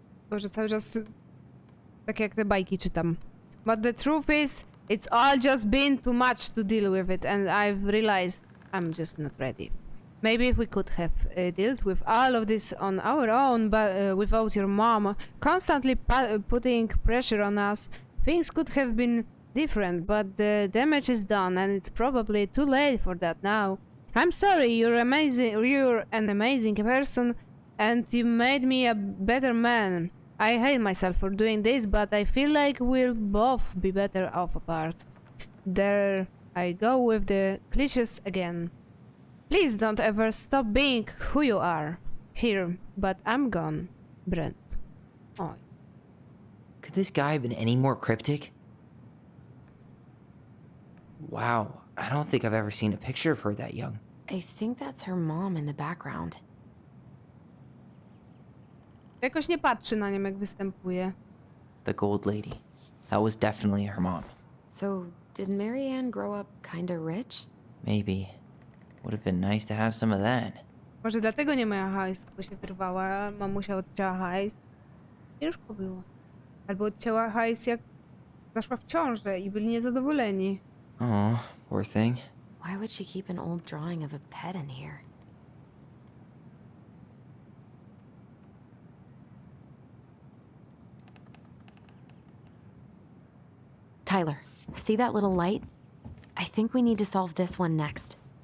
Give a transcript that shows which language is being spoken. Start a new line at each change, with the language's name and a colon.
Polish: Boże, cały czas tak jak te bajki czytam.
English: But the truth is, it's all just been too much to deal with it and I've realized I'm just not ready. Maybe if we could have dealt with all of this on our own, but without your mom constantly putting pressure on us, things could have been different, but the damage is done and it's probably too late for that now. I'm sorry, you're an amazing person and you made me a better man. I hate myself for doing this, but I feel like we'll both be better off apart. There I go with the cliches again. Please don't ever stop being who you are. Here, but I'm gone. Brent. Oh. Could this guy have been any more cryptic? Wow, I don't think I've ever seen a picture of her that young. I think that's her mom in the background.
Polish: Jakoś nie patrzy na nią, jak występuje.
English: The gold lady. That was definitely her mom. So, did Marianne grow up kinda rich? Maybe. Would have been nice to have some of that.
Polish: Może dlatego nie miała hajsu, bo się wyrwała. Mamusia odcięła hajs. Ciężko było. Albo odcięła hajs, jak zaszła w ciążę i byli niezadowoleni.
English: Oh, poor thing. Why would she keep an old drawing of a pet in here? Tyler, see that little light? I think we need to solve this one next.